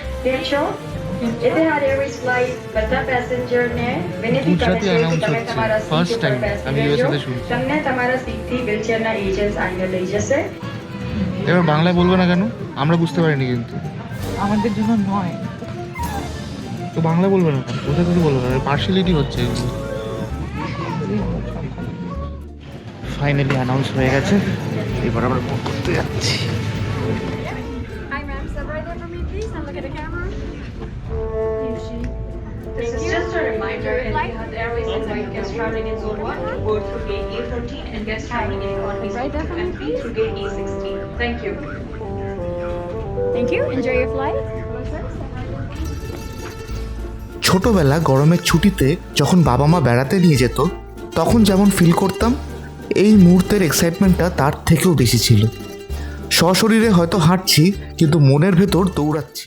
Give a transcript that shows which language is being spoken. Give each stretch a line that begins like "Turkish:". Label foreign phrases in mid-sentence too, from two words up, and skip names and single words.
Gujarati: Teacher, Etihad Airways flight બધા પેસેન્જરને વિનંતી કરે છે કે તમે તમારા ફર્સ્ટ સીટ ઉપર
Bangla: ટાઈમ আমি
Gujarati: બેસી
Bangla: ইউএসএ
Gujarati: રહેજો.
Bangla: তে শুনছি।
Gujarati: તમને તમારા સીટથી વ્હીલચેરના એજન્ટ્સ આવીને લઈ જશે.
Bangla: এবার বাংলায় বলবে না কেন? আমরা বুঝতে পারিনি কিন্তু। আমাদের জন্য নয়। তো বাংলা বলবে না কেন? কোথা থেকে বলবে না? পার্সিয়ালিটি হচ্ছে এগুলো। ফাইনালি অ্যানাউন্স হয়ে গেছে, এবার আমরা বুক করতে যাচ্ছি।
English: Hi ma'am, step right there for me please and look at the camera. This is just a reminder, Etihad Airways invite guests traveling in Zone 1 to board through gate A13 and guests traveling in economy Right Zone 2 and 3 through gate A16. Thank you. Thank you, enjoy your flight.
Bangla: ছোটবেলা গরমের ছুটিতে যখন বাবা মা বেড়াতে নিয়ে যেত তখন যেমন ফিল করতাম, এই মুহূর্তের এক্সাইটমেন্টটা তার থেকেও বেশি ছিল। সশরীরে হয়তো হাঁটছি, কিন্তু মনের ভেতর দৌড়াচ্ছি।